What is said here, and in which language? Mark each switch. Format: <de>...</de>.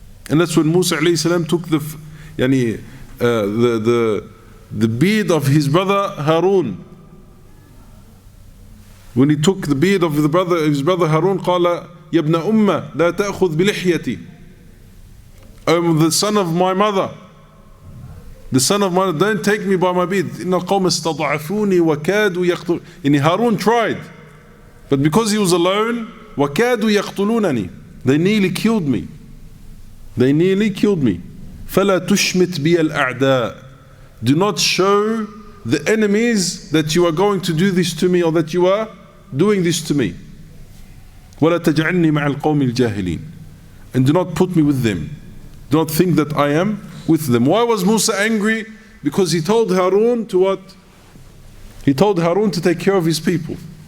<en>And that's when Musa alayhi salam took the beard of his brother Harun When he took the beard of his brother Harun,</en> <ar>قال يا ابن أمة لا تأخذ بلحيتي.</ar> <en>Oh, the son of my mother, don't take me by my beard.</en> <ar>إن القوم استضعفوني وكادوا يقتلون.</ar> <en>And Harun tried, but because he was alone,</en> <ar>وكادوا يقتلونني.</ar> <en>They nearly killed me.</en> <ar>فلا تشمت بي الأعداء.</ar> <en>Do not show the enemies that you are going to do this to me, or that you are doing this to me.</en> <ar>ولا تجعلني مع القوم الجاهلين.</ar> <en>And do not put me with them. Do not think that I am with them. Why was Musa angry? Because he told Harun to what? He told Harun to take care of his people.</en>